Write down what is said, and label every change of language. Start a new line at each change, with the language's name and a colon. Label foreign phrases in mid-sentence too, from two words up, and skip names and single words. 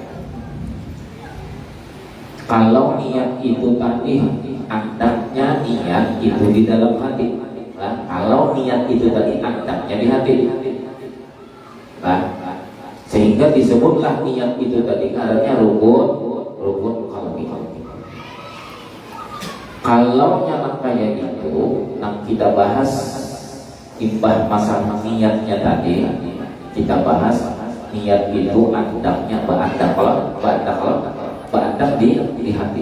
Banjar: Kalau niat itu tadi andaknya niat itu di dalam hati. Nah, kalau niat itu tadi andaknya di hati. Nah, sehingga disebutlah niat itu tadi karena rukun qalbi. Kalau nyata kayak itu, yang kita bahas imbah masalah niatnya tadi, kita bahas niat itu andaknya berandak di hati.